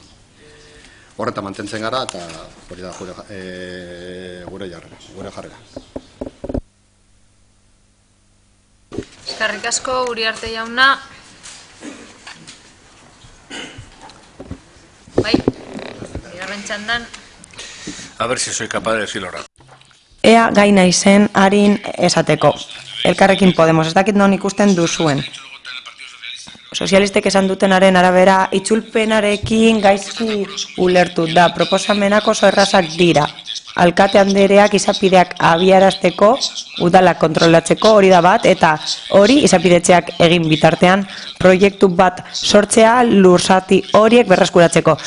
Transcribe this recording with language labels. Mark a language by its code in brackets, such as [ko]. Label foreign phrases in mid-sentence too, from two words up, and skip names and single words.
[eu] Horretan mantentzen gara eta hori da gure jarrera. Eskerrik asko, Uriarte jauna. Bai, bigarren txandan. [es] A ver si soy capaz de decirlo rápido. [eu] Ea gai naizen harin esateko. Elkarrekin Podemos, ez dakit non ikusten duzuen. Sozialistek esan dutenaren arabera, itzulpenarekin gaizki ulertu da. Proposamenak oso errazak dira. Alkate andereak izapideak abiarazteko, udalak kontrolatzeko hori da bat, eta hori izapidetzeak egin bitartean proiektu bat sortzea lurzati horiek berreskuratzeko.